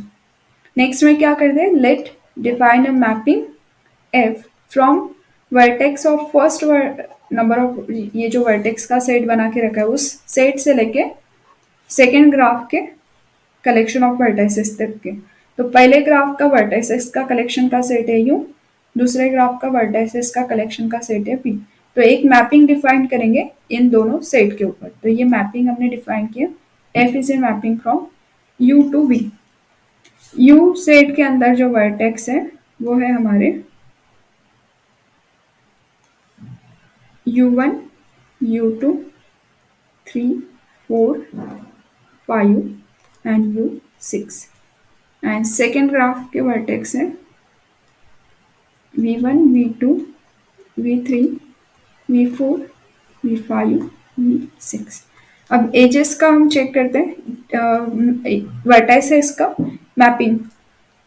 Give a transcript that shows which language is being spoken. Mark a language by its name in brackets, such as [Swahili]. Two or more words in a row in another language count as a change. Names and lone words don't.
[Hindi] नेक्स्ट में क्या कर दे, [English] let define a mapping f from vertex of first number of, [Hindi] ये जो वर्टेक्स का सेट बना के रखा है उस सेट से लेके [English] second graph [Hindi] के [English] collection of vertices [Hindi] तक के। तो पहले ग्राफ का वर्टाइसेस का कलेक्शन का सेट है यू, दूसरे ग्राफ का वर्टाइसेस का कलेक्शन का सेट है पी। तो एक मैपिंग डिफाइन करेंगे इन दोनों सेट के ऊपर। तो ये मैपिंग हमने डिफाइन किया, [English] f is a mapping from U to V. [Hindi] यू सेट के अंदर जो वर्टेक्स है वो है हमारे u1, u2, 3, 4, 5 and u6। एंड [English] second graph [Hindi] के वर्टेक्स है v1, v2, v3, v4, v5, v6। अब एजेस का हम चेक करते हैं, वर्टाइसेस का मैपिंग।